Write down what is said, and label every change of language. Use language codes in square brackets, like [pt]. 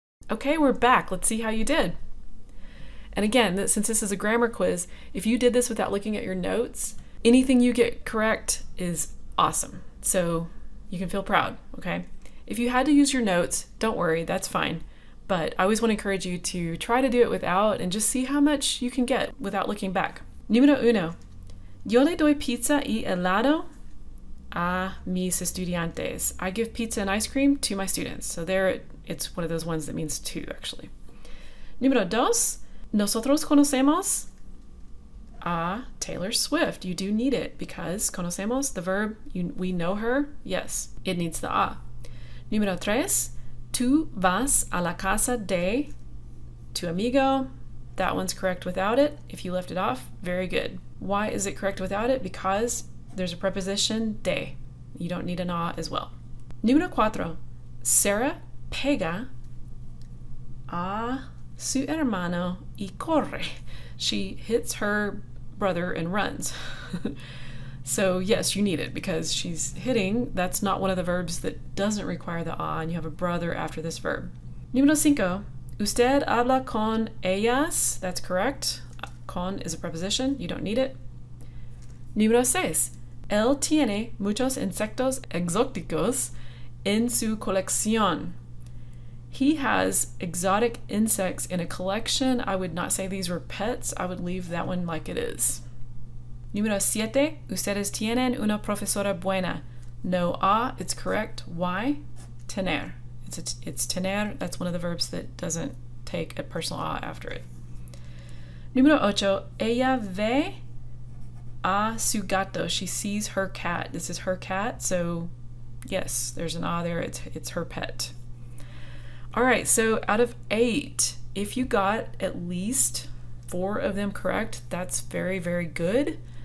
[en] Okay, we're back. Let's see how you did. And again, since this is a grammar quiz, if you did this without looking at your notes, anything you get correct is awesome. So you can feel proud, okay? If you had to use your notes, don't worry, that's fine. But I always want to encourage you to try to do it without and just see how much you can get without looking back. [es] Número 1. Yo le doy pizza y helado a mis estudiantes. [en] I give pizza and ice cream to my students. So there, it's one of those ones that means to, actually. [es] Número 2. Nosotros conocemos a Taylor Swift. [en] You do need it because conocemos, the verb, we know her. Yes, it needs the a. [es] Número 3. Tú vas a la casa de tu amigo. [en] That one's correct without it. If you left it off, very good. Why is it correct without it? Because there's a preposition de. You don't need an a as well. [es] Número 4. Sarah pega a su hermano y corre. [en] She hits her brother and runs. So yes, you need it because she's hitting. That's not one of the verbs that doesn't require the a, and you have a brother after this verb. [es] Número 5. Usted habla con ellas. [en] That's correct. Con is a preposition. You don't need it. [es] Número 6. Él tiene muchos insectos exóticos en su colección. [en] He has exotic insects in a collection. I would not say these were pets. I would leave that one like it is. [es] Número 7. Ustedes tienen una profesora buena. [en] No a, it's correct. Why? Tener. It's tener. That's one of the verbs that doesn't take a personal a after it. [es] Número 8. Ella ve a su gato. [en] She sees her cat. This is her cat, so yes, there's an a there. It's her pet. All right, so out of 8, if you got at least 4 of them correct, that's very, very good.